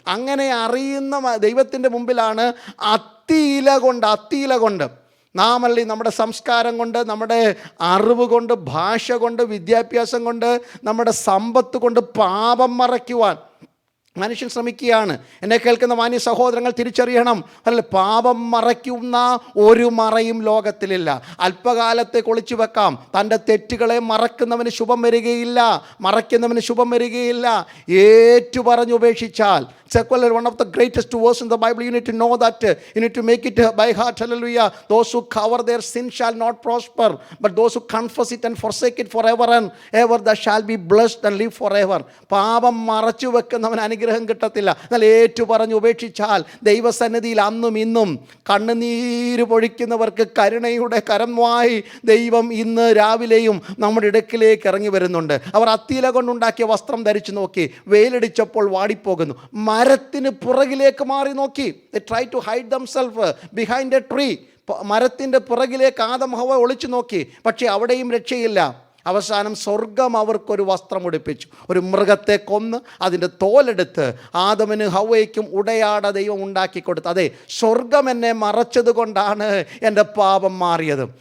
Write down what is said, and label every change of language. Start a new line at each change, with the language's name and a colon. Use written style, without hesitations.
Malayalam: അങ്ങനെ അറിയുന്ന ദൈവത്തിൻ്റെ മുമ്പിലാണ് അത്തിയില കൊണ്ട് നാമല്ലേ നമ്മുടെ സംസ്കാരം കൊണ്ട്, നമ്മുടെ അറിവ് കൊണ്ട്, ഭാഷ കൊണ്ട്, വിദ്യാഭ്യാസം കൊണ്ട്, നമ്മുടെ സമ്പത്ത് കൊണ്ട് പാപം മറയ്ക്കുവാൻ മനുഷ്യൻ ശ്രമിക്കുകയാണ്. എന്നെ കേൾക്കുന്ന മാന്യ സഹോദരങ്ങൾ തിരിച്ചറിയണം, അല്ല, പാപം മറയ്ക്കുന്ന ഒരു മറയും ലോകത്തിലില്ല. അല്പകാലത്തെ ഒളിച്ചു വെക്കാം. തൻ്റെ തെറ്റുകളെ മറക്കുന്നവന് ശുഭം വരികയില്ല, മറയ്ക്കുന്നവന് ശുഭം വരികയില്ല. ഏറ്റുപറഞ്ഞ് ഉപേക്ഷിച്ചാൽ,
English: one of the greatest verse in the Bible, you need to know that, you need to make it by heart. Hallelujah. Those who cover their sin shall not prosper, but those who confess it and forsake it forever and ever, they shall be blessed and live forever.
Malayalam: പാപം മറച്ചു വെക്കുന്നവൻ അനുഗ്രഹം കിട്ടത്തില്ല. എന്നാൽ ഏറ്റു പറഞ്ഞ് ഉപേക്ഷിച്ചാൽ ദൈവസന്നിധിയിൽ അന്നും ഇന്നും കണ്ണുനീര് പൊഴിക്കുന്നവർക്ക് കരുണയുടെ കരമായി ദൈവം ഇന്ന് രാവിലെയും നമ്മുടെ ഇടക്കിലേക്ക് ഇറങ്ങി വരുന്നുണ്ട്. അവർ അത്തിയില കൊണ്ടുണ്ടാക്കിയ വസ്ത്രം ധരിച്ചു നോക്കി, വെയിലടിച്ചപ്പോൾ വാടിപ്പോകുന്നു. മരത്തിന് പുറകിലേക്ക് മാറി നോക്കി.
English: They try to hide themselves behind a tree.
Malayalam: മരത്തിൻ്റെ പുറകിലേക്ക് ആദം ഹവ്വ ഒളിച്ചു നോക്കി, പക്ഷേ അവിടെയും രക്ഷയില്ല. അവസാനം സ്വർഗം അവർക്കൊരു വസ്ത്രം ഉടുപ്പിച്ചു. ഒരു മൃഗത്തെ കൊന്ന് അതിൻ്റെ തോലെടുത്ത് ആദമിന് ഹവ്വയ്ക്കും ഉടയാട ദൈവം ഉണ്ടാക്കി കൊടുത്തു. അതെ, സ്വർഗം എന്നെ മറച്ചത് കൊണ്ടാണ് എൻ്റെ പാപം മാറിയത്.